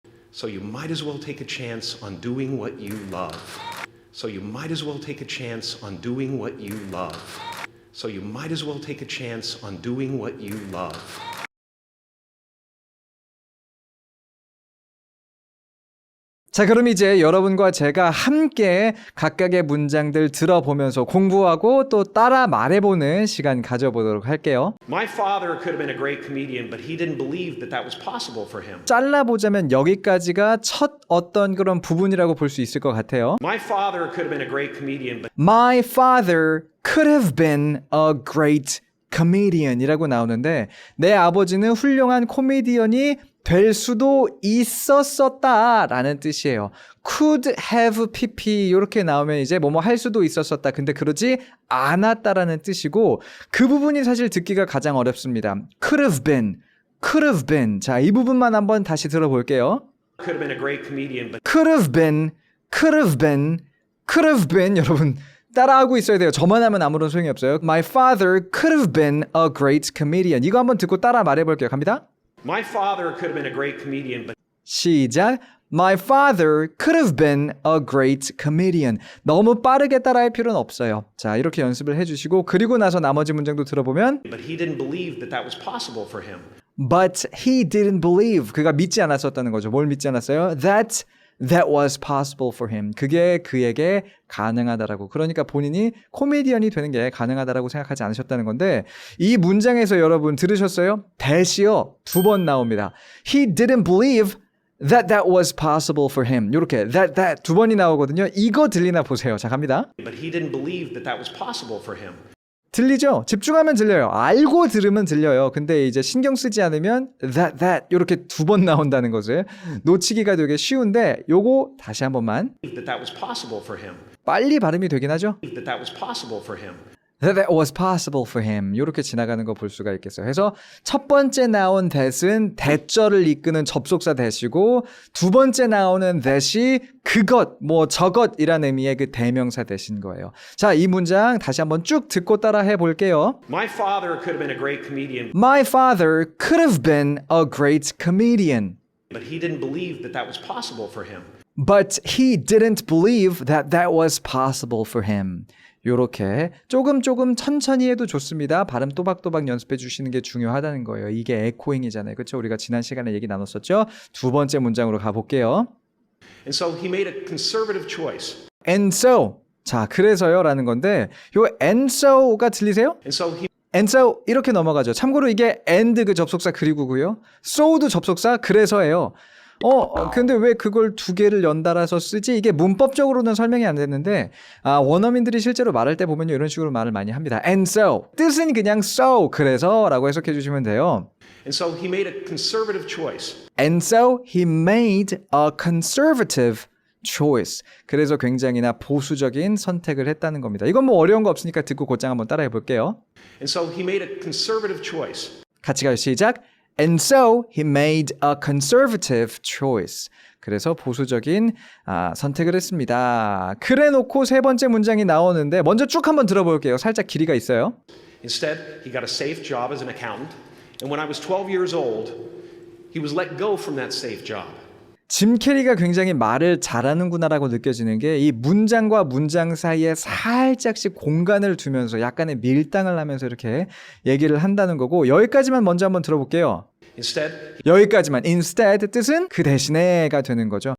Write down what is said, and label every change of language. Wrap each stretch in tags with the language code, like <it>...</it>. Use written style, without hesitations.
<en>So you might as well take a chance on doing what you love. So you might as well take a chance on doing what you love. So you might as well take a chance on doing what you love.</en> <ko>자, 그럼 이제 여러분과 제가 함께 각각의 문장들 들어보면서 공부하고 또 따라 말해보는 시간 가져보도록 할게요.</ko> <en>My father could have been a great comedian, but he didn't believe that that was possible for him.</en> <ko>잘라보자면 여기까지가 첫 어떤 그런 부분이라고 볼 수 있을 것 같아요.</ko> <en>My father could have been a great comedian, but My father could have been a great comedian</en> <ko>이라고 나오는데 내 아버지는 훌륭한 코미디언이 될 수도 있었었다 라는 뜻이에요.</ko> <en>could have pp</en> <ko>이렇게 나오면 이제 뭐뭐 할 수도 있었었다. 근데 그러지 않았다라는 뜻이고 그 부분이 사실 듣기가 가장 어렵습니다.</ko> <en>could have been, could have been.</en> <ko>자, 이 부분만 한번 다시 들어볼게요.</ko> <en>could have been a great comedian, but could have been, could have been, could have been.</en> <ko>여러분 따라하고 있어야 돼요. 저만 하면 아무런 소용이 없어요.</ko> <en>My father could have been a great comedian.</en> <ko>이거 한번 듣고 따라 말해볼게요. 갑니다.</ko> <en>my father could have been a great comedian, but</en> <ko>시작.</ko> <en>My father could have been a great comedian.</en> <ko>너무 빠르게 따라할 필요는 없어요. 자, 이렇게 연습을 해주시고 그리고 나서 나머지 문장도 들어보면</ko> <en>he didn't believe that that was possible for him. But he didn't believe.</en> <ko>그가 믿지 않았었다는 거죠. 뭘 믿지 않았어요?</ko> <en>That was possible for him.</en> <ko>그게 그에게 가능하다라고. 그러니까 본인이 코미디언이 되는 게 가능하다라고 생각하지 않으셨다는 건데 이 문장에서 여러분 들으셨어요? that이요. 2번 나옵니다.</ko> <en>He didn't believe that was possible for him.</en> <ko>이렇게 that 2번이 나오거든요. 이거 들리나 보세요. 자, 갑니다.</ko> <en>But he didn't believe that that was possible for him.</en> <ko>들리죠? 집중하면 들려요. 알고 들으면 들려요. 근데 이제 신경 쓰지 않으면 that 이렇게 2번 나온다는 것을 놓치기가 되게 쉬운데 요거 다시 한 번만</ko> <en>That that was possible for him.</en> <ko>빨리 발음이 되긴 하죠.</ko> <en>That that was possible for him. That was possible for him.</en> <ko>이렇게 지나가는 거 볼 수가 있겠어요. 그래서 첫 번째 나온 that은 대절을 이끄는 접속사 that이고 두 번째 나오는 that이 그것, 뭐 저것이라는 의미의 그 대명사 that인 거예요. 자, 이 문장 다시 한번 쭉 듣고 따라 해볼게요.</ko> <en>My father could have been a great comedian, My father could have been a great comedian. but he didn't believe that that was possible for him. But he didn't believe that was possible for him.</en> <ko>요렇게 조금 천천히 해도 좋습니다. 발음 또박또박 연습해 주시는 게 중요하다는 거예요. 이게 에코잉이잖아요. 그렇죠? 우리가 지난 시간에 얘기 나눴었죠? 두 번째 문장으로 가볼게요.</ko> <en>And so he made a conservative choice. And so.</en> <ko>자, 그래서요 라는 건데 요</ko> <en>and so</en> <ko>가 들리세요?</ko> <en>And so he And so</en> <ko>이렇게 넘어가죠. 참고로 이게 and 그 접속사 그리고고요. so도 접속사 그래서예요. 근데 왜 그걸 두 개를 연달아서 쓰지? 이게 문법적으로는 설명이 안 됐는데 원어민들이 실제로 말할 때 보면 이런 식으로 말을 많이 합니다.</ko> <en>And so</en> <ko>뜻은 그냥 so 그래서 라고 해석해 주시면 돼요.</ko> <en>And so he made a conservative choice. And so he made a conservative choice.</en> <ko>그래서 굉장히나 보수적인 선택을 했다는 겁니다. 이건 뭐 어려운 거 없으니까 듣고 곧장 한번 따라해 볼게요.</ko> <en>And so he made a conservative choice.</en> <ko>같이 가요. 시작.</ko> <en>And so he made a conservative choice.</en> <ko>그래서 보수적인 선택을 했습니다. 그래 놓고 세 번째 문장이 나오는데 먼저 쭉 한번 들어볼게요. 살짝 길이가 있어요.</ko> <en>Instead, he got a safe job as an accountant. And when I was 12 years old, he was let go from that safe job.</en> <ko>짐 캐리가 굉장히 말을 잘하는구나라고 느껴지는 게 이 문장과 문장 사이에 살짝씩 공간을 두면서 약간의 밀당을 하면서 이렇게 얘기를 한다는 거고 여기까지만 먼저 한번 들어볼게요.</ko> <en>Instead,</en> <ko>여기까지만. Instead 뜻은 그 대신에가 되는 거죠.</ko>